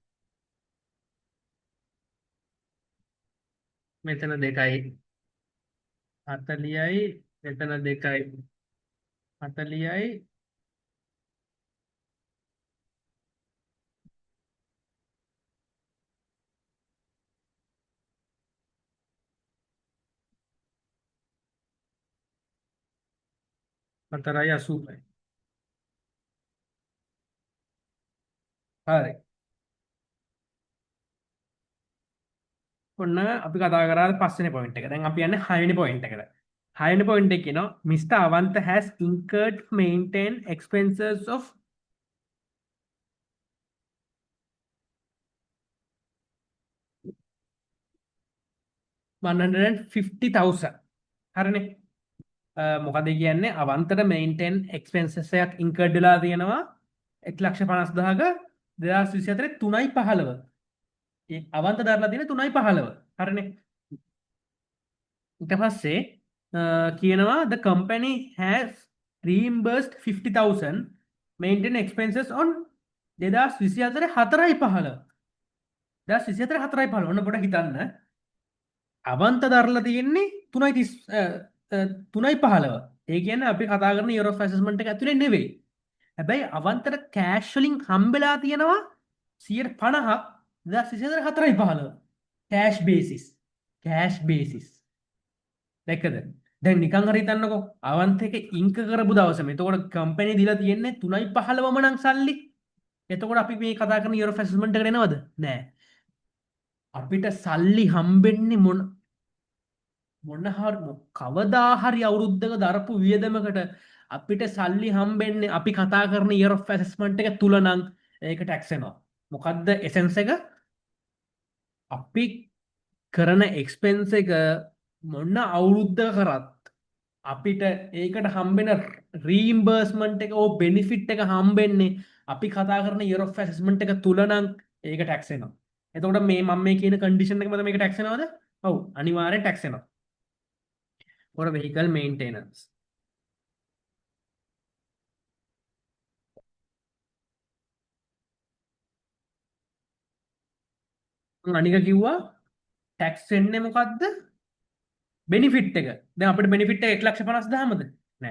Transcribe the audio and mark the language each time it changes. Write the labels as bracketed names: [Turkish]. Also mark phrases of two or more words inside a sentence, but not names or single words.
[Sinhala] මෙතන 2යි 40යි, මෙතන 2යි 40යි, හතරයි 80යි. හරි. ඔන්න අපි කතා කරා පස්වෙනි පොයින්ට් එක. දැන් අපි යන්නේ 6 වෙනි පොයින්ට් එකට. 6 වෙනි පොයින්ට් එක කියනවා Mr. [English] Avantha has incurred maintain expenses of 150,000. [Sinhala] හරිනේ. මොකද කියන්නේ අවන්තට [English] maintain expenses [Sinhala] එකක් ඉන්කර්ඩ් වෙලා තියෙනවා 1,50,000ක 2024 3.15. ඒ අවන්ත දරලා තියෙන 3.15. හරිනේ. ඊට පස්සේ කියනවා [English] the company has reimbursed 50,000 maintain expenses on 2024 4.15. 2024 4.15. [Sinhala] ඔන්න පොඩ්ඩක් හිතන්න. අවන්ත දරලා තියෙන්නේ 3.15. ඒ කියන්නේ අපි කතා කරන [English] year of assessment [Sinhala] එක ඇතුලේ නෙවෙයි. හැබැයි අවන්තර කෑෂ් වලින් හම්බෙලා තියෙනවා 50ක් 2024 4.15. [English] cash basis. cash basis. දැක්කද? [Sinhala] දැන් නිකන් හරි හිතන්නකෝ. අවන්ත එක ඉන්ක කරපු දවසම. එතකොට කම්පැනි දීලා තියෙන්නේ 3.15ම නම් සල්ලි. එතකොට අපි මේ කතා කරන [English] year of assessment [Sinhala] එකට එනවද? නෑ. අපිට සල්ලි හම්බෙන්නේ මොන හරි කවදා හරි අවුරුද්දක දරපු වියදමකට අපිට සල්ලි හම්බෙන්නේ අපි කතා කරන [English] year of assessment [Sinhala] එක තුල නම් ඒක ටැක්ස් වෙනවා. මොකද්ද එසෙන්ස් එක? අපි කරන එක්ස්පෙන්ස් එක මොන අවුරුද්දක කරත් අපිට ඒකට හම්බෙන රීම්බර්ස්මන්ට් එක ඕ බෙනිෆිට් එක හම්බෙන්නේ අපි කතා කරන [English] year of assessment [Sinhala] එක තුල නම් ඒක ටැක්ස් වෙනවා. එතකොට මේ මම මේ කියන කන්ඩිෂන් එක මත මේක ටැක්ස් වෙනවද? ඔව් අනිවාර්යෙන් ටැක්ස් වෙනවා. [English] for vehicle maintenance. [Sinhala] අනික කිව්වා ටැක්ස් වෙන්නේ මොකද්ද? බෙනිෆිට් එක. දැන් අපිට බෙනිෆිට් එක 1,50,000ද? නෑ.